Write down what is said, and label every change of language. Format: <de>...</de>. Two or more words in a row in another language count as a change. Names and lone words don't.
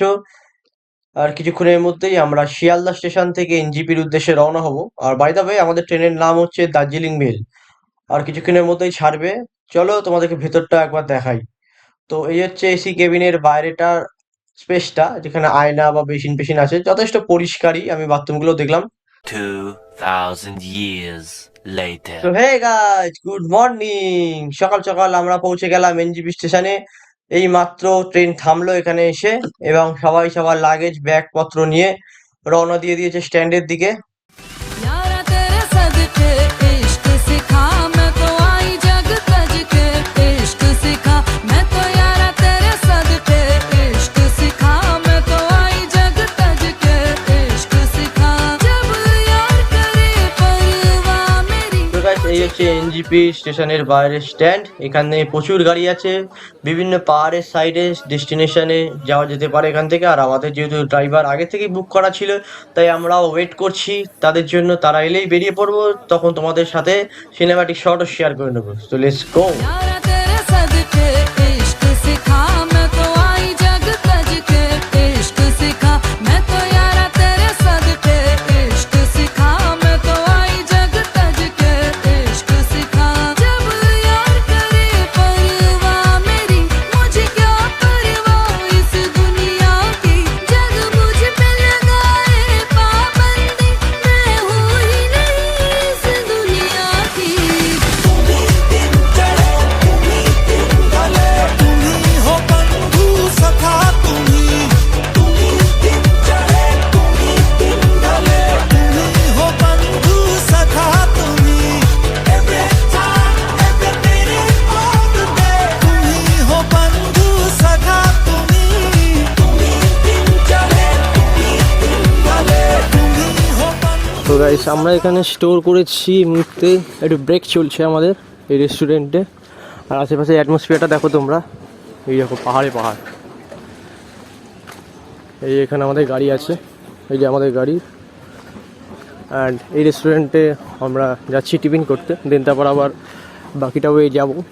<bn>আর কিছুক্ষণের মধ্যেই আমরা শিয়ালদা স্টেশন থেকে এনজিপির উদ্দেশ্যে রওনা হব। আর</bn> <en>by the way,</en> <bn>আমাদের ট্রেনের নাম হচ্ছে দার্জিলিং মেল। আর কিছুক্ষণের মধ্যেই ছাড়বে। চলো তোমাদেরকে ভেতরটা একবার দেখাই। তো এই হচ্ছে এসি কেবিনের বাইরেটার স্পেসটা, যেখানে আয়না বা বেসিন পেসিন আছে, যথেষ্ট পরিষ্কারই। আমি বাথরুমগুলো দেখলাম।</bn> <en>2000 years later. তো hey guys, good morning.</en> <bn>সকাল সকাল আমরা পৌঁছে গেলাম এনজিপি স্টেশনে। এই মাত্র ট্রেন থামলো এখানে এসে, এবং সবাই সবার লাগেজ ব্যাগপত্র নিয়ে রওনা দিয়ে দিয়েছে স্ট্যান্ডের দিকে।</bn> <hi>यारा तेरे सदके इश्क सिखा मैं तो आई जग तज के इश्क सिखा मैं तो यारा तेरे सदके इश्क सिखा मैं तो आई जग तज के इश्क सिखा जब यार करे परवाह मेरी।</hi> <bn>তো গাইস, এই হচ্ছে এনজিপি স্টেশনের বাইরের স্ট্যান্ড। এখানে প্রচুর গাড়ি আছে, বিভিন্ন পাহাড়ের সাইডে ডেস্টিনেশনে যাওয়া যেতে পারে এখান থেকে। আর আমাদের যেহেতু ড্রাইভার আগে থেকেই বুক করা ছিল, তাই আমরাও ওয়েট করছি তাদের জন্য। তারা এলেই বেরিয়ে পড়বো, তখন তোমাদের সাথে</bn> <en>cinematic shot</en> <bn>শেয়ার করে নেবো।</bn> <en>তো let's go.</en> <hi>यारा तेरे सदके इश्क सिखा मैं तो आई जग तज के इश्क सिखा मैं तो यारा तेरे सदके इश्क सिखा मैं तो आई जग तज के इश्क सिखा जब यार करे परवाह मेरी मुझे क्या परवाह इस दुनिया की जग मुझ पे लगाए पाबंदी मैं हूँ ही नहीं इस दुनिया की। तुम्ही हो बंधू सखा तुम्ही हो बंधू सखा तुम्ही</hi> <en>every time every minute all the day</en> <hi>तुम्ही हो बंधू सखा तुम्ही हो बंधू।</hi> <bn>তো গাইস, আমরা এখানে স্টোর করেছি মুহূর্তে, একটু ব্রেক চলছে আমাদের এই রেস্টুরেন্টে। আর আশেপাশে অ্যাটমসফিয়ারটা দেখো তোমরা, এই দেখো পাহাড়ে পাহাড়। এই এখানে আমাদের গাড়ি আছে, এই যে আমাদের গাড়ি। অ্যান্ড এই রেস্টুরেন্টে আমরা যাচ্ছি টিফিন করতে, দেন তারপর আবার বাকিটা ওয়ে যাবো।</bn>